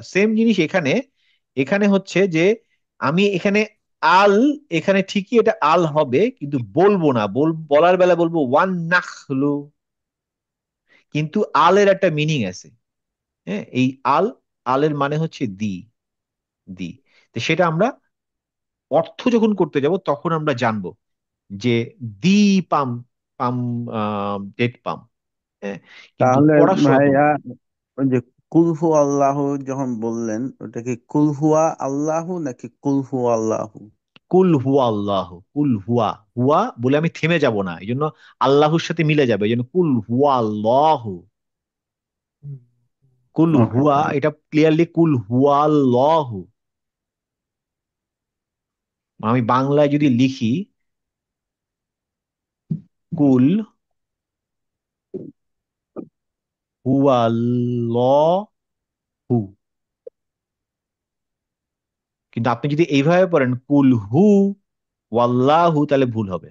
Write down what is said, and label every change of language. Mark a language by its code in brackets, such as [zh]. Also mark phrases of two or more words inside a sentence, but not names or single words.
[bn] সেম জিনিস এখানে, এখানে হচ্ছে যে আমি এখানে আল, এখানে ঠিকই এটা আল হবে, কিন্তু বলবো না, বলার বেলা বলবো [ar] والنخل, [bn] কিন্তু আলের একটা মিনিং আছে। হ্যাঁ, এই আল, আলের মানে হচ্ছে [en] the, the. [bn] তো সেটা আমরা অর্থ যখন করতে যাব তখন আমরা জানবো যে [en] the palm, palm date palm. [bn] হ্যাঁ, কিন্তু তাহলে পড়ার সময় বলবো ভাইয়া ওই যে [ar] قل هو الله [bn] যখন বললেন ওটা কি [ar] قل هو الله [bn] নাকি [ar] قل هو الله? قل هو الله, قل هو, [bn] হুয়া বলে আমি থেমে যাব না, এই জন্য আল্লাহর সাথে মিলে যাবে, এই জন্য [ar] قل هو الله. [bn] কুল ওকে। হুয়া, এটা ক্লিয়ারলি [ar] قل هو الله. [bn] আমি বাংলায় যদি লিখি [ar] قل هو الله, [bn] কিন্তু আপনি যদি এইভাবে পড়েন [ar] قل هو والله, [bn] তাহলে ভুল হবে।